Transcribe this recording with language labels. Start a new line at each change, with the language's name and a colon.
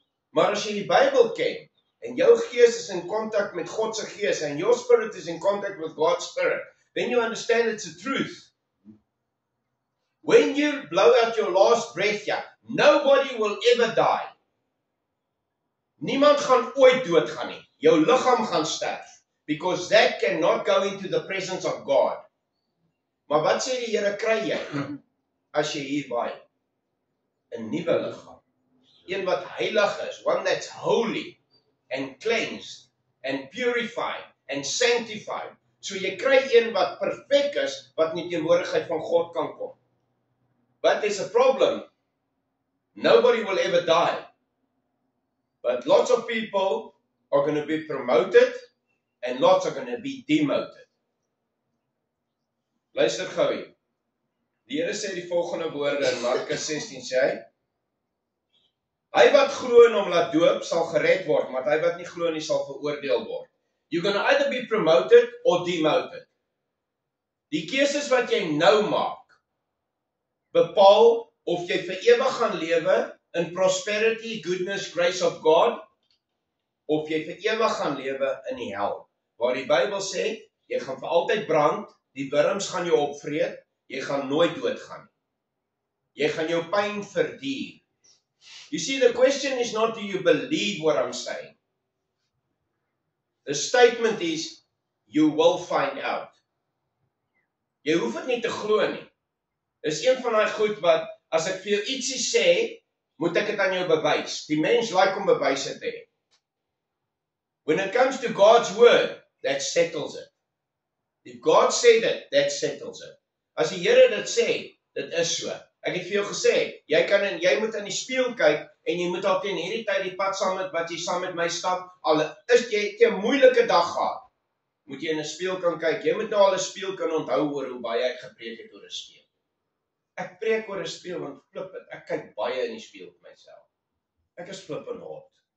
Afrikaans: Maar as jy die Bybel ken, en jou gees is in contact met God se gees,
English: and your spirit is in contact with God's spirit, then you understand it's a truth. When you blow out your last breath, nobody will ever die.
Afrikaans: Niemand gaan ooit doodgaan nie. Jou liggaam gaan sterf,
English: because that cannot go into the presence of God.
Afrikaans: Maar wat sê die Here kry jy, as jy hier waai? 'n nuwe liggaam. Een wat heilig is,
English: one that's holy, and cleansed, and purified, and sanctified.
Afrikaans: So jy kry een wat perfek is, wat in die teenwoordigheid van God kan kom.
English: But there's a problem. Nobody will ever die. But lots of people are going to be promoted, and lots are going to be demoted.
Afrikaans: Luister gou hier. Die Here sê die volgende woorde in Markus 16, sê hy wat glo en hom laat doop sal gered word, maar hy wat nie glo nie sal veroordeel word.
English: You're going to either be promoted or demoted.
Afrikaans: Die keuses wat jy nou maak, bepaal of jy vir ewig gaan lewe in
English: prosperity, goodness, grace of God,
Afrikaans: of jy vir ewig gaan lewe in die hel, waar die Bybel sê, jy gaan vir altyd brand, die wurms gaan jou opvreet, jy gaan nooit doodgaan. Jy gaan jou pyn verduur.
English: You see, the question is not, do you believe what I'm saying? The statement is, you will find out.
Afrikaans: Jy hoef dit nie te glo nie. Dis een van daai goed wat, as ek vir jou ietsie sê, moet ek dit aan jou bewys. Die mens like om bewyse te hê.
English: When it comes to God's word, that settles it. If God said it, that settles it.
Afrikaans: As die Here dit sê, dit is so. Ek het vir jou gesê, jy moet in die spieël kyk en jy moet al teen hierdie tyd die pad saam met wat jy saam met my stap. Al is jy 'n moeilike dag gehad, moet jy in 'n spieël kan kyk. Jy moet nou al 'n spieël kan onthou oor hoe baie ek gepreek het oor 'n spieël. Ek preek oor 'n spieël want flip het, ek kyk baie in die spieël vir myself. Ek is flippend hot.